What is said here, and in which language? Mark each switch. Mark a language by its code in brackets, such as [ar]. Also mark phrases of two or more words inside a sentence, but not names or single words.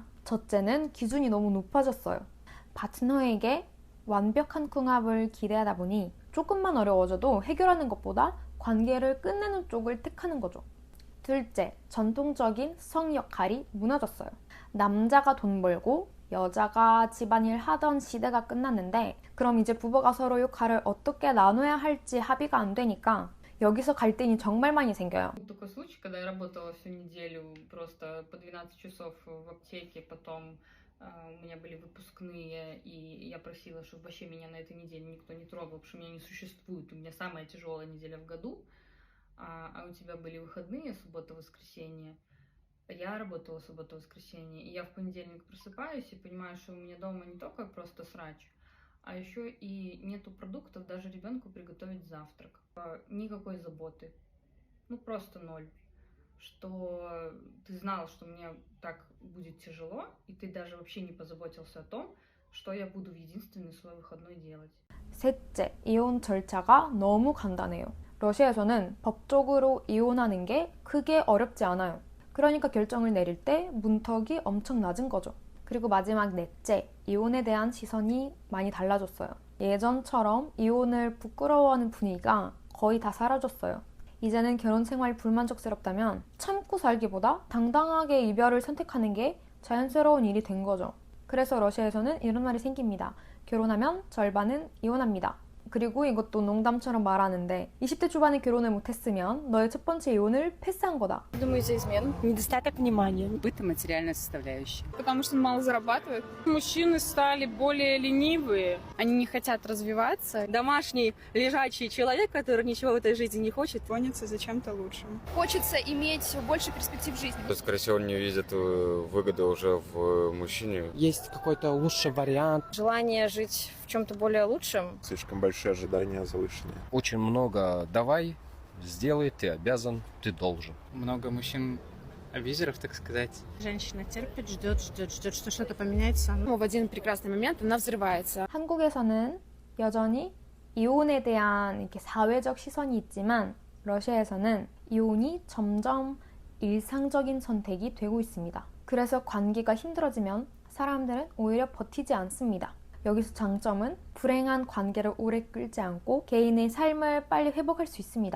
[ko] 첫째는 기준이 너무 높아졌어요. 파트너에게 완벽한 궁합을 기대하다 보니 조금만 어려워져도 해결하는 것보다 관계를 끝내는 쪽을 택하는 거죠. 둘째, 전통적인 성 역할이 무너졌어요. 남자가 돈 벌고 여자가 집안일 하던 시대가 끝났는데 그럼 이제 부부가 서로 역할을 어떻게 나눠야 할지 합의가 안 되니까 여기서 갈등이 정말 많이 생겨요. [ru] Был такой случай, когда я работала всю неделю просто по 12 часов в аптеке, потом у меня были выпускные, и я просила, чтобы вообще меня на этой неделе никто не трогал, потому что меня не существует, у меня самая тяжелая неделя в году, а у тебя были выходные, суббота-воскресенье. Я работала субботу-воскресенье, и я в понедельник просыпаюсь и понимаю, что у меня дома не только просто срач, а еще и нету продуктов даже ребенку приготовить завтрак. Никакой заботы. Ну просто ноль. Что ты знал, что мне так будет тяжело, и ты даже вообще не позаботился о том, что я буду в единственный свой выходной делать. [ko] 셋째, 이혼 절차가 너무 간단해요. 러시아에서는 법적으로 이혼하는 게 크게 어렵지 않아요. 그러니까 결정을 내릴 때 문턱이 엄청 낮은 거죠. 그리고 마지막 넷째, 이혼에 대한 시선이 많이 달라졌어요. 예전처럼 이혼을 부끄러워하는 분위기가 거의 다 사라졌어요. 이제는 결혼 생활 불만족스럽다면 참고 살기보다 당당하게 이별을 선택하는 게 자연스러운 일이 된 거죠. 그래서 러시아에서는 이런 말이 생깁니다. 결혼하면 절반은 이혼합니다. 그리고 이것도 농담처럼 말하는데 20대 초반에 결혼을 못했으면 너의 첫 번째 이혼을 패스한 거다. [ru] Думаю, из-за измен. Недостаток внимания. Быт и материальная составляющая. Потому что он мало зарабатывает. Мужчины стали более ленивые. Они не хотят развиваться. Домашний лежачий человек, который ничего в этой жизни не хочет, Гонится за чем-то лучшим. Хочется иметь больше перспектив в жизни. Скорее всего, не видят выгоды уже в мужчине. Есть какой-то лучший вариант. Желание жить в чем-то более лучшем. Слишком большие ожидания завышенные. Очень много «давай», «сделай», «ты обязан», «ты должен». Много мужчин абьюзеров, так сказать. Женщина терпит, ждет, что что-то поменяется. Но в один прекрасный момент она взрывается. [ko] 한국에서는 여전히 이혼에 대한 이렇게 사회적 시선이 있지만 러시아에서는 이혼이 점점 일상적인 선택이 되고 있습니다. 그래서 관계가 힘들어지면 사람들은 오히려 버티지 않습니다. 여기서 장점은 불행한 관계를 오래 끌지 않고 개인의 삶을 빨리 회복할 수 있습니다.